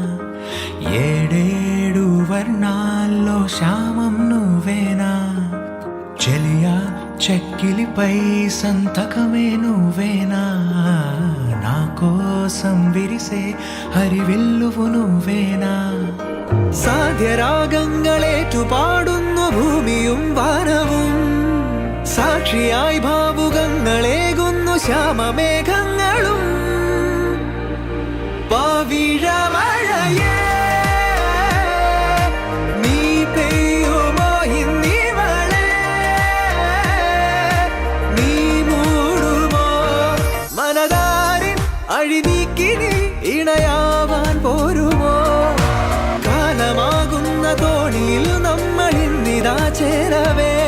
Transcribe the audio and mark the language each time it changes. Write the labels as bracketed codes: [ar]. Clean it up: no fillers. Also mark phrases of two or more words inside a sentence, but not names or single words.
[te] ఏడేడు వర్ణాల్లో శ్యామం నువ్వేనా చెలియా చెక్కిలిపై సంతకమే నువ్వేనా నా కోసం విరిసే ഹരിവില്ലുവു నువ్వేనా [ml] സാധ്യരാഗങ്ങളേറ്റു പാടുന്നു ഭൂമിയും വാനവും സാക്ഷിയായി ഭാവുകങ്ങളേകുന്നു ശ്യാമമേഘങ്ങളും പവിഴമഴയേ നീ പെയ്യുമോ ഇന്നിവളെ നീ മൂടുമോ മനതാരിൻ അഴിനീക്കിനി ഇണയാവാൻ പോരുമോ കാലമാകുന്ന തോണിയിൽ നമ്മൾ ഇന്നിതാ ചേരവേ